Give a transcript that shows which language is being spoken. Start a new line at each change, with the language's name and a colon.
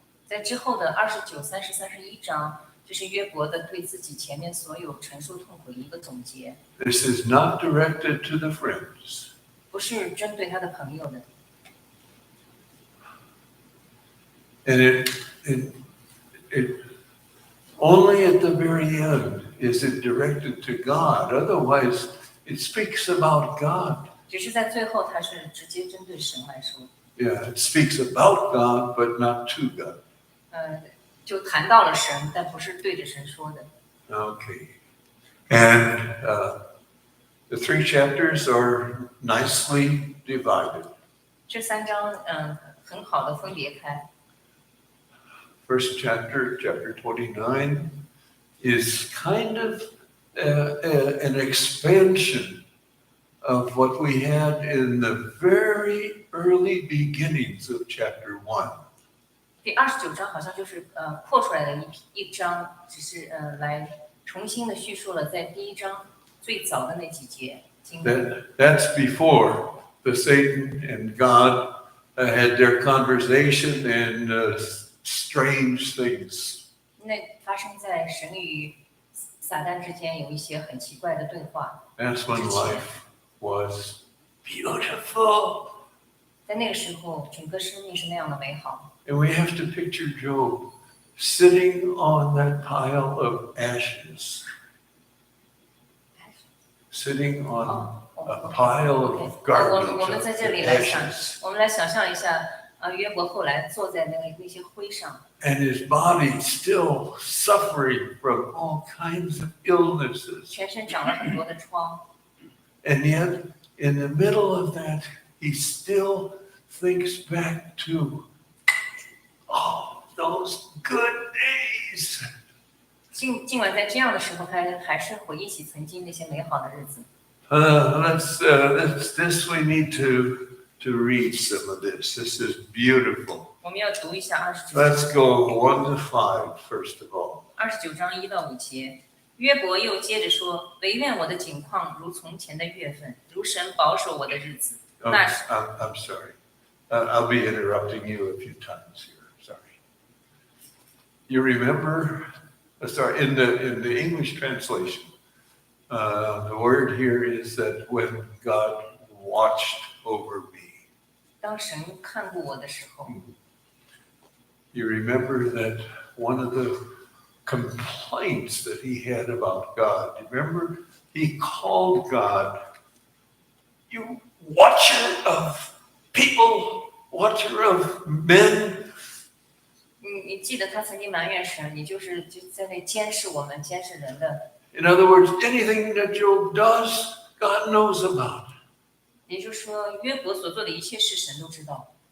Chinese: 在之后的29、30、31章，这是约伯的对自己前面所有承受痛苦的一个总結，
English: This is not directed to the friends.
Chinese: 不是针对他的朋友的。
English: And it only at the very end is it directed to God. Otherwise, it speaks about God.
Chinese: 只是在最后，他是直接针对神来说，
English: Yeah, it speaks about God, but not to God.
Chinese: 就谈到了神，但不是对着神说的。
English: Okay. And the 3 chapters are nicely divided.
Chinese: 这3章很好的分别开。
English: First chapter, chapter 29, is kind of an expansion of what we had in the very early beginnings of chapter 1.
Chinese: 第29章好像就是扩出来的一章，只是来重新的叙述了在第1章最早的那几节经文。
English: That's before the Satan and God had their conversation and strange things.
Chinese: 那发生在神与撒旦之间有一些很奇怪的对话。
English: That's when life was beautiful.
Chinese: 在那个时候，整个生命是那样的美好。
English: And we have to picture Job sitting on that pile of ashes, sitting on a pile of
Chinese: 我
English: garbage,
Chinese: 们在这
English: of
Chinese: 里来想，
English: ashes,
Chinese: 我们来想象一下约伯后来坐在那些灰上，
English: and his body still suffering from all kinds of illnesses.
Chinese: 全身长了很多的疮，
English: And yet, in the middle of that, he still thinks back to, oh, those good days.
Chinese: 尽管在这样的时候，他还是回忆起曾经那些美好的日子。
English: This we need to read some of this. This is beautiful.
Chinese: 我们要读一下29
English: Let's go 1 to 5, first of all.
Chinese: 29章1到5节。约伯又接着说：“唯愿我的景况如从前的月份，如神保守我的日子。
English: Oh,
Chinese: 那时
English: I'm sorry. I'll be interrupting you a few times here. Sorry. You remember? Sorry. In the English translation, the word here is that when God watched over me.
Chinese: 当神看顾我的时候，
English: You remember that one of the complaints that he had about God. Remember, he called God, you watcher of people, watcher of men.
Chinese: 你记得他曾经埋怨神，你就在那监视我们、监视人的。
English: In other words, anything that Job does, God knows about.
Chinese: 也就是说，约伯所做的一切事，神都知道。